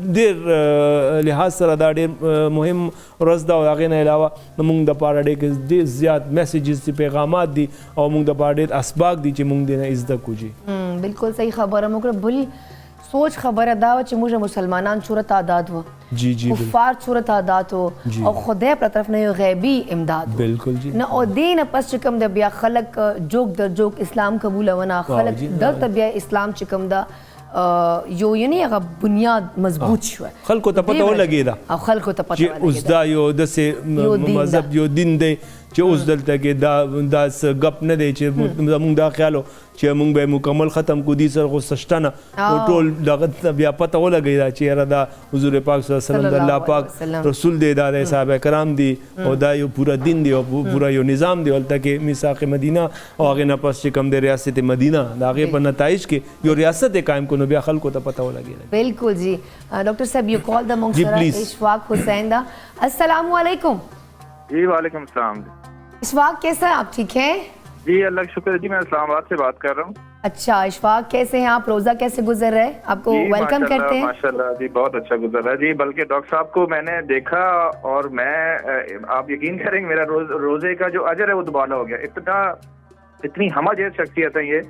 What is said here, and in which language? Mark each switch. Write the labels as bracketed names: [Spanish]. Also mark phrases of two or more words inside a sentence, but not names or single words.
[Pashto] ډېر لحاظ سره دا ډېر مهم ورځ ده او هغې نه علاوه موږ دپاره ډېر زیات میسیجز دي پیغامات دي او موږ دپاره ډېر اسباق دي چې موږ دې نه زده کړو جي بالکل صحیح خبره موږ بل سوچ خبره دا و چې موږ مسلمانان څومره تعداد و جی جی کفار څومره تعداد و او خدای پر طرف نه یو غیبي امداد بالکل جی نه او دې نه پس چې کوم د بیا خلک جوک در جوک اسلام قبولونه خلک دلته بیا اسلام چې کوم دا یو یعنی هغه بنیاد مضبوط شو خلکو ته پته ولګېده او خلکو ته پته چې اوس دا یو داسې مذهب یو دین دی چې اوس دلته کې دا څه ګپ نه دی چې زموږ دا خیال و چې موږ به مکمل ختم کړو دي سره خو څه شته نه او ټول دغه بیا پته ولګېده چې یاره دا حضور پاک [Arabic] صلی الله علیه وسلم [Pashto] د الله پاک رسول دی دا د صحابه کرام دي او دا یو پورا دین دی او پورا یو نظام دی هلته کې میثاق مدینه او هغې نه پس چې کوم دی ریاست مدینه د هغې په نتایج کې یو ریاست یې قایم کړو نو بیا خلکو ته پته ولګېده بالکل جی ڈاکٹر صاحب یو کال دا موږ سره اشفاق حسین دا [Arabic] السلام علیکم جی وعلیکم السلام [Urdu] اشفاق کیسا ہے آپ ٹھیک ہیں جی اللہ کا شکر ہے جی میں اسلام آباد سے بات کر رہا ہوں اچھا اشفاق کیسے ہیں آپ روزہ کیسے گزر رہے آپ کو ویلکم کرتے ہیں ماشاء اللہ جی بہت اچھا گزر رہا ہے جی بلکہ ڈاکٹر صاحب کو میں نے دیکھا اور میں آپ یقین کریں گے میرا روزے کا جو اجر ہے وہ دوبالا ہو گیا اتنی ہمہ جیز شخصیت ہے یہ